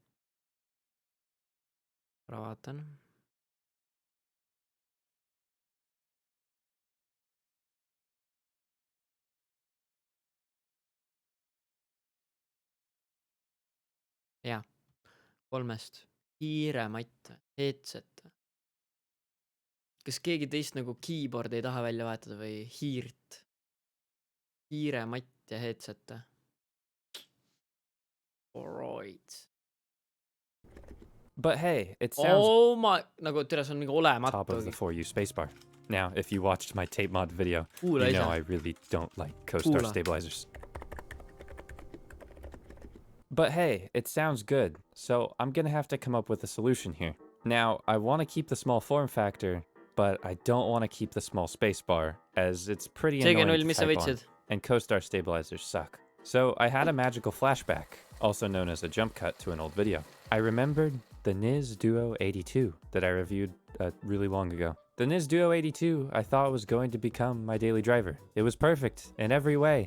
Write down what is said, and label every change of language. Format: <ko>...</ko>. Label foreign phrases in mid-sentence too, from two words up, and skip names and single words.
<et>Korra vaatan. Jaa. 3-st. Hiirematt, headset. Kas keegi teist nagu keyboard ei taha välja vahetada või hiirt? Hiirematt ja headset. Alright.</et> <en>But hey, it sounds Oh my,</en> <et>nagu tere, see on nagu olematu.</et> <en>top of the 4U spacebar. Now, if you watched my tape mod video,</en> <et>Kuula</et> <en>you know</en> <et>ise.</et> <en>I really don't like CoStar</en> <et>Kuula.</et> <en>stabilizers. But hey, it sounds good, so I'm gonna have to come up with a solution here. Now, I want to keep the small form factor, but I don't want to keep the small spacebar, as it's pretty</en> <et>Seega</et> <en>annoying</en> <et>null,</et> <en>to</en> <et>mis sa</et> <en>type on,</en> <et>võtsid?</et> <en>and CoStar stabilizers suck. So I had a magical flashback, also known as a jump cut to an old video. I remembered the NIS Duo 82 that I reviewed really long ago. The NIS Duo 82 I thought was going to become my daily driver. It was perfect in every way.</en>